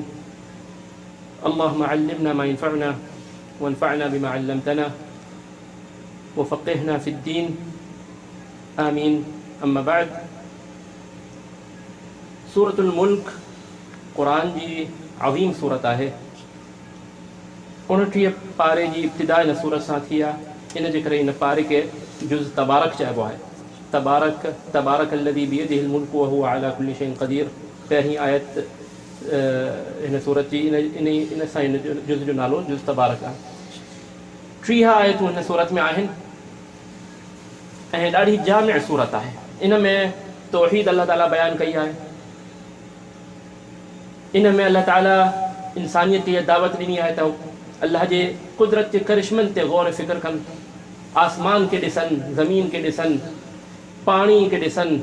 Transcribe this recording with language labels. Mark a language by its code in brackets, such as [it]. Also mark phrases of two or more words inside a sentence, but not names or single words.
[ar] اللهم علمنا ما ينفعنا وانفعنا بما علمتنا وفقهنا في الدين آمين. أما بعد, [sd] सूरतुल मुल्क क़ुरान जी अज़ीम सूरत आहे। 29 पारे जी इब्तिदा इन सूरत सां थी आहे। इन जे करे इन पारे खे जुज़ तबारक चइबो आहे। [ar] تبارك تبارك الذي بيده الملك وهو على كل شيء قدير. [sd] पहिरीं आयत इन सूरत जी इन सां इन जुज़ जो नालो जुज़ तबारक आहे। 30 आयतूं हिन सूरत में आहिनि ऐं ॾाढी जामिअ सूरत आहे। इन में तौहीद अल्लाह ताला बयानु कई आहे। इन में अल्लाह ताला इंसानियत खे दावत ॾिनी आहे त अल्लाह जे कुदरत जे करिश्मनि ते गौर फ़िक्र कनि, आसमान के ॾिसनि, ज़मीन के ॾिसनि, पाणी के ॾिसनि।